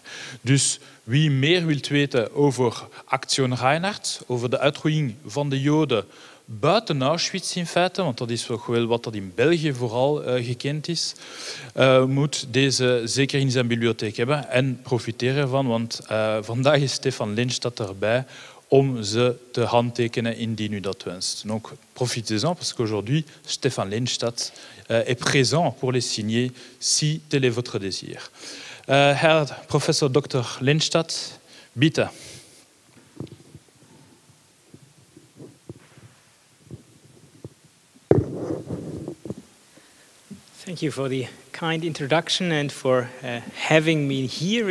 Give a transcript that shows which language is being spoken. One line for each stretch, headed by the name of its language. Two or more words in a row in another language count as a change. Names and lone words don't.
Dutch: Dus wie meer wilt weten over Aktion Reinhardt, over de uitroeiing van de Joden buiten Auschwitz in feite, want dat is toch wel wat dat in België vooral gekend is, moet deze zeker in zijn bibliotheek hebben en profiteren ervan, want vandaag is Stephan Lehnstaedt erbij om ze te handtekenen indien u dat wenst.
French: Donc profitez-en parce qu'aujourd'hui Stephan Lehnstaedt est présent pour les signer si tel est votre désir.
German: Herr Professor Dr. Lehnstaedt, bitte.
English: Thank you for the kind introduction and for having me here.